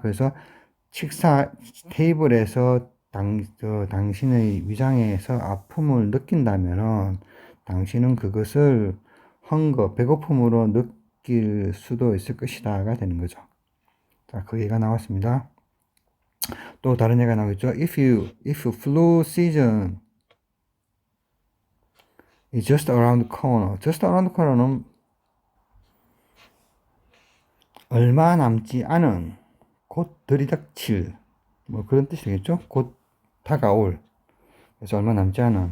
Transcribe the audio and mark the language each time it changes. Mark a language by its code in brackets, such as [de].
[ko] 그래서 식사 테이블에서 당신의 위장에서 아픔을 느낀다면은 당신은 그것을 배고픔으로 느낄 수도 있을 것이다가 되는 거죠. 자, 그 얘기가 나왔습니다. 또 다른 얘기가 나오겠죠. [en] If flu season is just around the corner. just around the corner [ko] 는 얼마 남지 않은, 곧 들이닥칠, 뭐 그런 뜻이겠죠. 곧 다가올. 그래서 얼마 남지 않은.